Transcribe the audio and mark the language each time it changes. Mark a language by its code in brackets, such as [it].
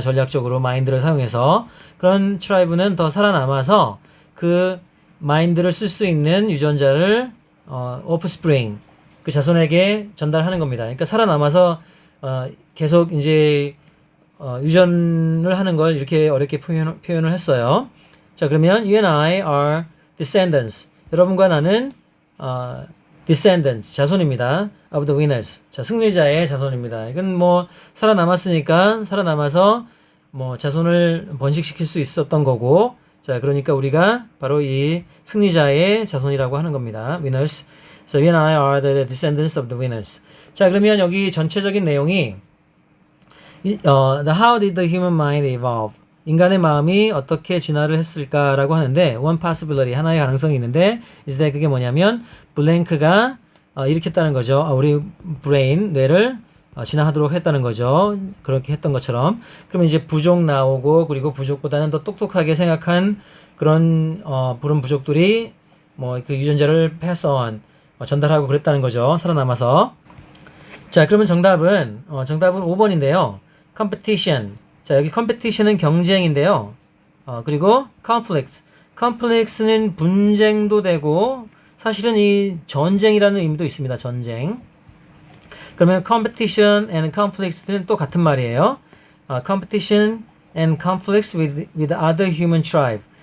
[ko] 전략적으로 마인드를 사용해서. 그런 트라이브는 더 살아남아서 그 마인드를 쓸 수 있는 유전자를 offspring, 그 자손에게 전달하는 겁니다. 그러니까 살아남아서 계속 이제 유전을 하는 걸 이렇게 어렵게 표현을 했어요. [en] 자, 그러면 you and I are descendants. [ko] 여러분과 나는 descendants, 자손입니다. [en] of the winners. [ko] 자, 승리자의 자손입니다. 이건 뭐 살아남아서 뭐 자손을 번식시킬 수 있었던 거고, 자, 그러니까 우리가 바로 이 승리자의 자손이라고 하는 겁니다. [en] winners. So you and I are the descendants of the winners. [ko] 자, 그러면 여기 전체적인 내용이 [en] how did the human mind evolve? [ko] 인간의 마음이 어떻게 진화를 했을까라고 하는데 [en] one possibility, [ko] 하나의 가능성이 있는데 [en] is that [ko] 그게 뭐냐면 블랭크가 일으켰다는 거죠. 우리 브레인, 뇌를 진화하도록 했다는 거죠. 그렇게 했던 것처럼. 그러면 이제 부족 나오고, 그리고 부족보다는 더 똑똑하게 생각한 그런 부족들이 뭐 그 유전자를 [en] pass on, [ko] 전달하고 그랬다는 거죠. 살아남아서. 자, 그러면 정답은 5번인데요. competition. 자, 여기 competition은 경쟁인데요. 그리고 conflict는 분쟁도 되고, 사실은 이 전쟁이라는 의미도 있습니다. 전쟁. 그러면 competition and conflicts는 또 같은 말이에요. [en] competition and conflicts with other human tribe.